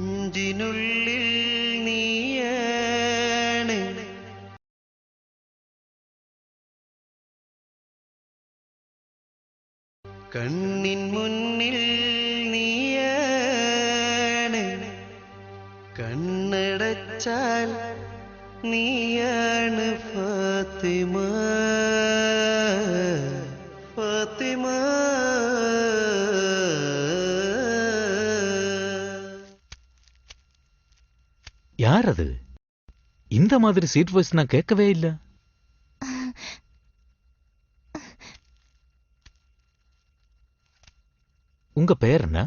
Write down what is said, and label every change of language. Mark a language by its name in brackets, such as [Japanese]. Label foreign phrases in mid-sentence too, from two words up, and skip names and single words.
[Malayalam] നെഞ്ചിനുള്ളിൽ നീയാണ് കണ്ണിൻ മുന്നിൽ നീയാണ് കണ്ണടച്ചാൽ നീയാണ് ഫാത്തിമ ഫാത്തിമ. [Tamil] யார் அது? இந்த மாதிரி சீட் வாய்ஸ் நான் கேட்கவே இல்ல. உங்க பேர் என்ன?